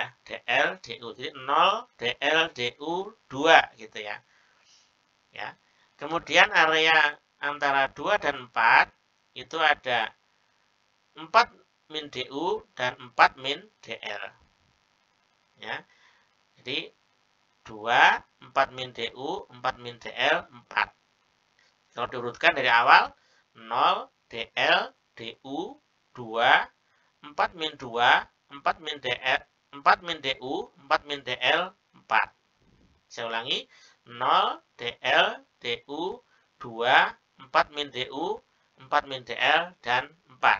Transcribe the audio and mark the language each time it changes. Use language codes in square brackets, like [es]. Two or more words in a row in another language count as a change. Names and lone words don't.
[id] DL, DU. Jadi 0, DL, DU 2 gitu ya. Ya. Kemudian area antara 2 dan 4 itu ada 4 min DU dan 4 min DL. Ya. Jadi 2, 4 min DU, 4 min DL, 4. Kalau diurutkan dari awal, 0, DL, DU, 2, 4 min 2, 4 min DL, 4 min DU, 4 min DL, 4. Saya ulangi, 0, DL, DU, 2, 4 min DU, 4 min DL, dan 4.